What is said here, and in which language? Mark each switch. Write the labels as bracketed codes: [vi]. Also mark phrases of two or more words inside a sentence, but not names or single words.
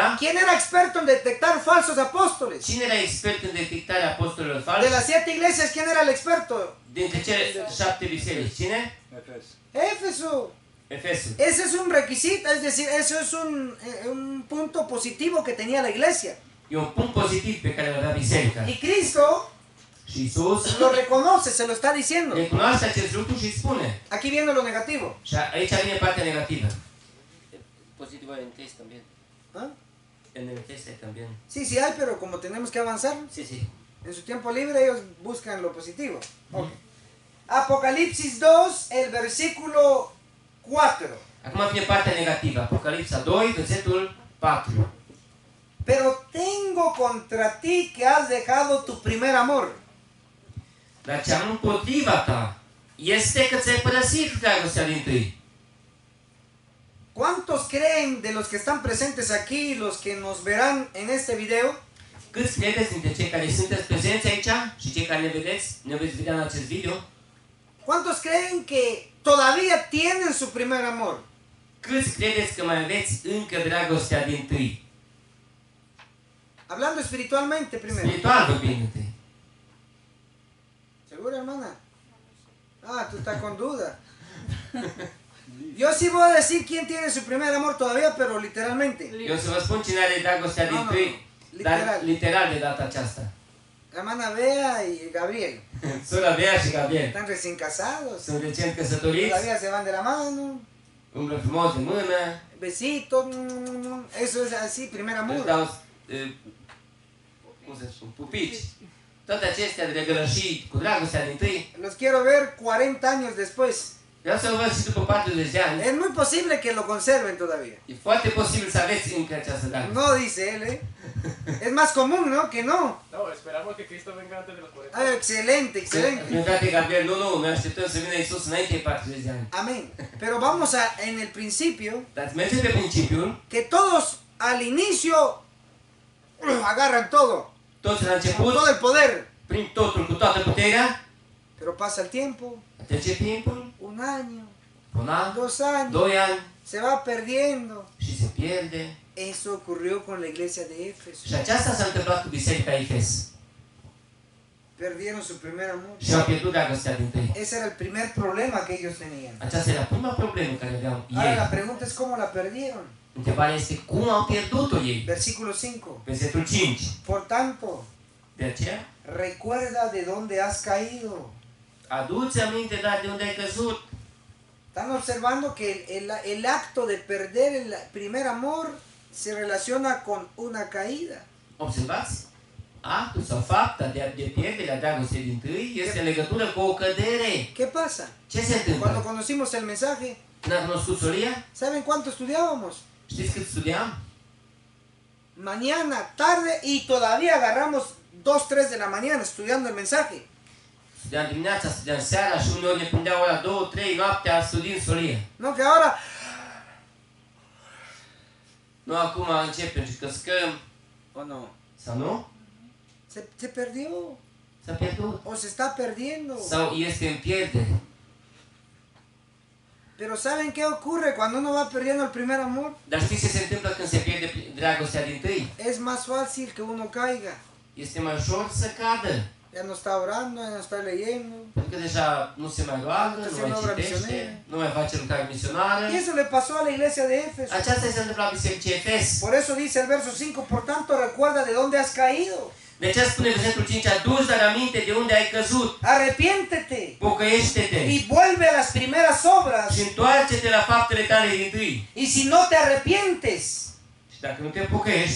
[es] ¿Quién era experto en detectar falsos apóstoles? [ro] Cine era expert în detectarea apostolilor [es] De [ro] falși? [es] las 7 iglesias, ¿quién era el experto? [ro] Dintre cele 7 biserici. Cine? Efes. Éfeso. Efesul. [es] Ese es un requisito, es decir, eso es un punto positivo que tenía la iglesia. [ro] E un punct pozitiv pe care îl avea biserica. [es] Y Cristo [ro] Și Iisus [es] lo reconoce, se lo está diciendo. [ro] recunoaște acest lucru și spune. [es] Aquí viene lo negativo. [ro] Și aici vine partea negativă. [es] positivo en inglés también. ¿Ah? En inglés hay también. Sí, sí hay, pero como tenemos que avanzar, Sí, sí. en su tiempo libre ellos buscan lo positivo. Ok. Apocalipsis 2, el versículo 4. [ro] Acum vine partea negativă. Apocalipsa 2, versetul 4. [es] Pero tengo contra ti que has dejado tu primer amor. [ro] Dar ce am împotriva ta este că ți-ai părăsit dragostea din tâi. [es] ¿Cuántos creen de los que están presentes aquí, los que nos verán en este video, [ro] Câți credeți dintre cei care sunteți prezenți aici și cei care ne veți vedea în acest video? [es] cuántos creen que todavía tienen su primer amor? [ro] Câți credeți că mai aveți încă dragostea din tâi? [es] Hablando espiritualmente primero. [ro] Spiritual vorbind întâi. [es] ¿Seguro, hermana? Ah, tú estás con duda. Yo sí voy a decir quién tiene su primer amor todavía, pero literalmente. [ro] Eu o să vă spun cine are dragostea din tâi, dar literal de data aceasta. [es] Hermana Bea y Gabriel. [ro] Sora Bea și Gabriel. [es] Están recién casados. [ro] Sunt recent căsătoriți, [es] Todavía se van de la mano. [ro] umblă frumos de mână, [es] Besitos. Eso es así, primer [ro] își [es] amor. [ro] dau, cum să spun, pupici. Toate acestea de legălășii cu dragostea din tâi, [es] Los quiero ver 40 años después. [ro] vreau să vă văd și după 40 de ani. [es] Es muy posible que lo conserven todavía. [ro] E foarte posibil să aveți încă această dragoste. [es] No, dice él, ¿eh? Es más común, ¿no? Que no. No, esperamos que Cristo venga antes de los 40. Ah, excelente, excelente. [ro] Meu frate Gabriel, nu, noi așteptăm să vină Iisus înainte de 40 de ani. [es] Amén. Pero vamos a, en el principio, [ro] Dar mergem pe principiul, [es] que todos al inicio agarran todo, [ro] toți la [es] con [ro] început, [es] todo el poder. [ro] prin totul, cu toată puterea, [es] Pero pasa el tiempo, [ro] trece timpul, [es] un año, [ro] un an, [es] 2 años, [ro] 2 ani [es] se va perdiendo. [ro] și se pierde. [es] Eso ocurrió con la iglesia de Éfeso. [ro] Și aceasta s-a întâmplat cu Biserica Efes. [es] Perdieron su primer amor. [ro] Și au pierdut dragostea din tâi. [es] Ese era el primer problema que ellos tenían. [ro] Aceasta era prima problemă care aveau [es] Ahora la [ro] ei. [es] pregunta es cómo la perdieron. [ro] Întrebarea este cum au pierdut-o ei. [es] Versículo 5. [ro] Versetul 5. [es] Por tanto, [ro] De aceea, [es] recuerda de dónde has caído. [ro] adu-ți aminte, dar de unde ai căzut. [es] Están observando que el acto de perder el primer amor se relaciona con una caída. [ro] Observați? Actul sau fapta de pierderea dragostei din tâi este în legătură cu o cădere. [es] ¿Qué pasa? [ro] Ce se [es] Cuando [ro] întâmplă? [es] conocimos el mensaje, [ro] Când am cunoscut solia, [es] ¿saben cuánto estudiábamos? [ro] știți cât studiam? [es] Mañana, tarde y todavía agarramos 2, 3 de la mañana estudiando el mensaje. [ro] Studiam dimineața, studiam seara și uneori ne prindeau ora 2, 3 noaptea studiind solie. [es] No, que ahora, [ro] Nu acum începem și căscăm, [es] o no, [ro] sau nu? [es] se perdió [ro] S-a pierdut. [es] o se está perdiendo. [ro] Sau este în pierdere. [es] Pero ¿saben qué ocurre cuando uno va perdiendo el primer amor? [ro] Dar știți ce se întâmplă când se pierde dragostea din tâi? [es] Es más fácil que uno caiga. [ro] Este mai ușor să cadă. [es] Ya no está orando, ya no está leyendo. [ro] Pentru că deja nu se mai roagă, nu mai citește, nu mai face lucrare misionară. [es] Y eso le pasó a la iglesia de Éfeso. [ro] Aceasta se întâmplă la Bisericii Efes. [es] Por eso dice el verso 5, por tanto recuerda de dónde has caído. [ro] De aceea spune versetul 5, adu-ți dar aminte de unde ai căzut. [es] Arrepiéntete [ro] Pocăiește-te [es] y vuelve a las primeras obras. [ro] și întoarce-te la faptele tale din tâi. [es] Y si no te arrepientes, [ro] Și dacă nu te pocăiești,